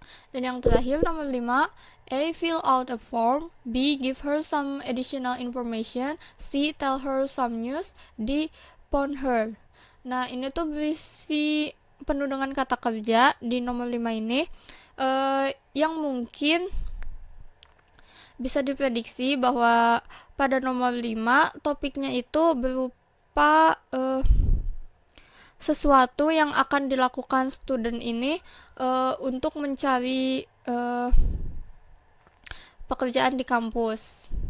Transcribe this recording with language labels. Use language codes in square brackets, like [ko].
[id] Dan yang terakhir nomor 5, A. [en] Fill out a form. B. Give her some additional information. C. Tell her some news. D. Phone her. [id] Nah, ini tuh berisi penuh dengan kata kerja di nomor 5 ini yang mungkin bisa diprediksi bahwa pada nomor 5 topiknya itu berupa sesuatu yang akan dilakukan student ini untuk mencari pekerjaan di kampus.